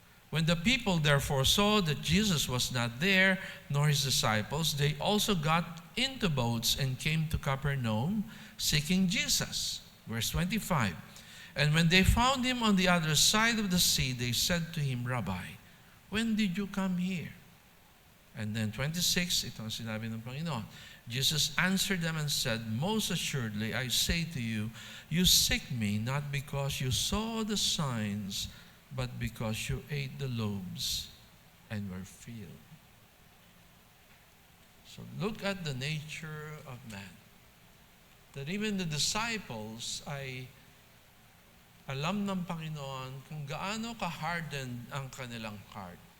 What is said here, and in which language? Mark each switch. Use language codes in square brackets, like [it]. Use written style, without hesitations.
[en] When the people therefore saw that Jesus was not there, nor his disciples, they also got into boats and came to Capernaum, seeking Jesus. Verse 25. And when they found him on the other side of the sea, they said to him, Rabbi, when did you come here? And then 26, [tl] ito ang sinabi ng Panginoon. [en] Jesus answered them and said, Most assuredly, I say to you, you seek me not because you saw the signs, but because you ate the loaves and were filled. So look at the nature of man. That even the disciples [tl] ay alam ng Panginoon kung gaano ka-hardened ang kanilang [en] heart.